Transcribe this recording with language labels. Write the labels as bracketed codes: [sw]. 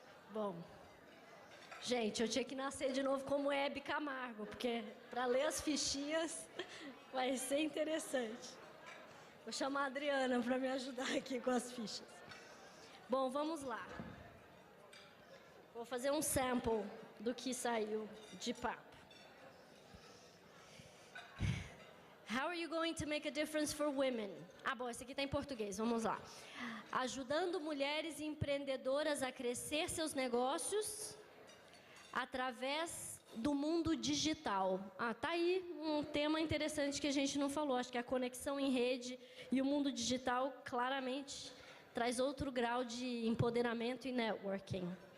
[pt] Bom, gente, eu tinha que nascer de novo como Hebe Camargo, porque para ler as fichinhas vai ser interessante. Vou chamar a Adriana para me ajudar aqui com as fichas. Bom, vamos lá. Vou fazer um sample do que saiu de papo. [en] How are you going to make a difference for women? [pt] Ah, bom, esse aqui está em português, vamos lá. Ajudando mulheres empreendedoras a crescer seus negócios através do mundo digital. Ah, tá aí um tema interessante que a gente não falou. Acho que a conexão em rede e o mundo digital claramente traz outro grau de empoderamento e networking.